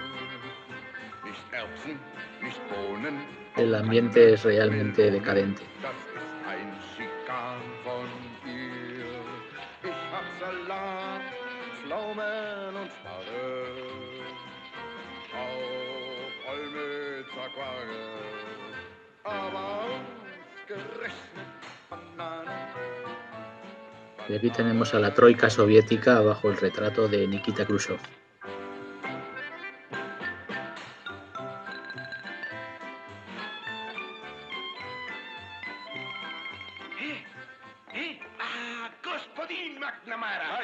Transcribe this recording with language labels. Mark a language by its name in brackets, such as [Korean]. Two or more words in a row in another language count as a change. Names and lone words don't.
[German] Nicht Erbsen, nicht Bohnen. [Spanish] El ambiente es realmente decadente. [German] Das ist ein Schikan von ihr. Ich hab Salat, Pflaumen und Spargel. Auch Olmützer Quargel. [Spanish] Y aquí tenemos a la troika soviética bajo el retrato de Nikita Khrushchev. [Russian] ¡Господин McNamara!